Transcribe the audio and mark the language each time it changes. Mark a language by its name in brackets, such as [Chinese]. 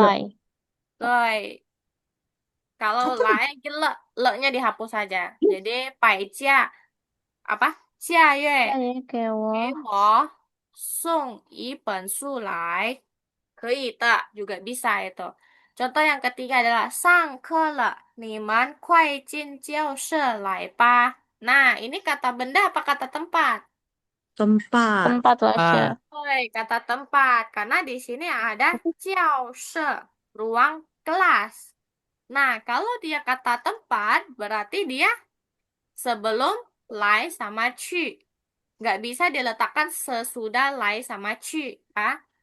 [Chinese] 来。 [Indonesian] 对 kalau lie le-nya dihapus saja. [Chinese] Jadi 百家 apa? 夏月也给给我我送一本书来。可以的, [Indonesian] juga bisa itu. Contoh yang ketiga adalah [Chinese] 上课了，你们快进教室来吧. [Indonesian] Nah, ini kata benda apa kata tempat? Tempat. tempat lah Sya. Ah, Oi, kata tempat. Karena di sini ada 教室, ruang kelas. Nah, kalau dia kata tempat, berarti dia sebelum lai sama cu. Nggak bisa diletakkan sesudah lai sama cu. Ah.